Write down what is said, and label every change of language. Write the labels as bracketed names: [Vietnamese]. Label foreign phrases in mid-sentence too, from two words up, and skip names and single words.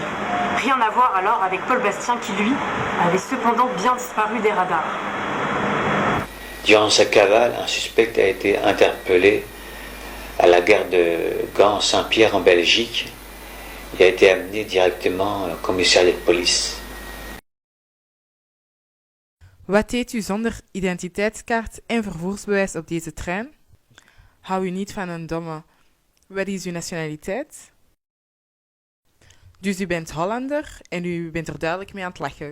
[French] Rien à voir alors avec Paul Bastien qui, lui, avait cependant bien disparu des radars. Durant sa cavale, un suspect a été interpellé à la gare de Gand-Saint-Pierre en Belgique et a été amené directement au commissariat de police. [Dutch] Wat deed u zonder identiteitskaart en vervoersbewijs op deze trein? Hou u niet van een domme. Wat is uw nationaliteit? Dus u bent Hollander en u bent er duidelijk mee aan het lachen.